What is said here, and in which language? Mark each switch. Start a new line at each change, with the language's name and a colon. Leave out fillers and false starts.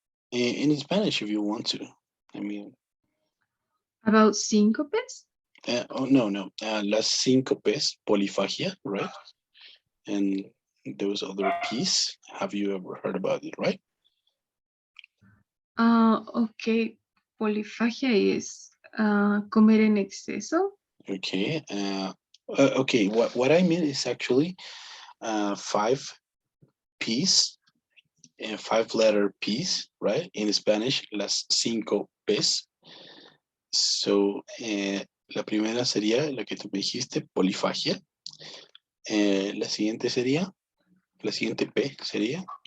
English: In Spanish, if you want to. I mean, About syncopes.
Spanish: oh no, no, las síncopes, polifagia,
English: right? And those other P's. Have you ever heard about it, right? Okay.
Spanish: Polifagia is comer en exceso.
English: Okay. Okay. What I mean is actually five P's, 5-letter P's, right? In Spanish,
Spanish: las cinco P's. So, la primera sería la que tú me dijiste, polifagia. La siguiente sería, la siguiente P sería,